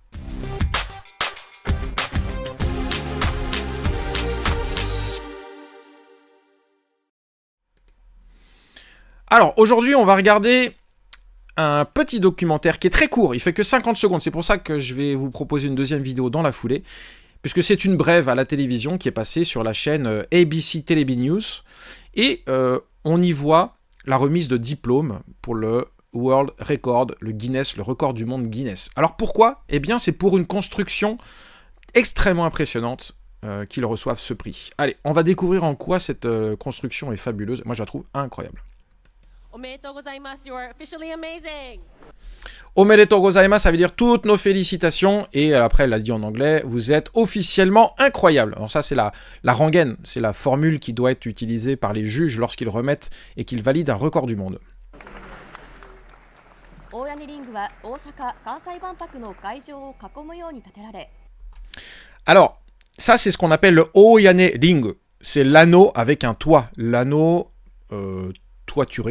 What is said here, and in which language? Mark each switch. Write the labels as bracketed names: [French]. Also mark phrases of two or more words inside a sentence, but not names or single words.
[French] Alors, aujourd'hui, on va regarder un petit documentaire qui est très court, il fait que 50 secondes, c'est pour ça que je vais vous proposer une deuxième vidéo dans la foulée, puisque c'est une brève à la télévision qui est passée sur la chaîne ABC Television News, et on y voit la remise de diplôme pour le [English] World Record, [French] le Guinness, le record du monde Guinness. Alors pourquoi? Eh bien c'est pour une construction extrêmement impressionnante qu'ils reçoivent ce prix. Allez, on va découvrir en quoi cette construction est fabuleuse, moi je la trouve incroyable. [Japanese] おめでとうございます, [English] you are officially amazing. [Japanese] おめでとうございます, [French] ça veut dire toutes nos félicitations, et après elle l'a dit en anglais, vous êtes officiellement incroyable. Alors ça c'est la rengaine, c'est la formule qui doit être utilisée par les juges lorsqu'ils remettent et qu'ils valident un record du monde. Alors, ça c'est ce qu'on appelle le Oyane Ring, c'est l'anneau avec un toit, l'anneau toituré.